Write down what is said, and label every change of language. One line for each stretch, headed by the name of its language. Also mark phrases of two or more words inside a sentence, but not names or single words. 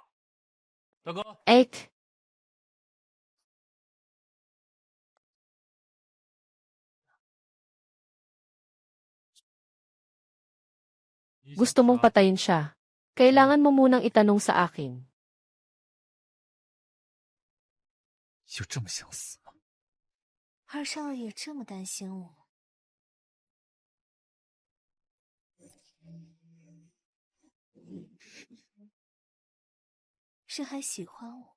Filipino: Ek. Gusto mong patayin siya. Kailangan mo munang itanong sa akin.
Chinese: 就这么想死吗？二少爷这么担心我，是还喜欢我？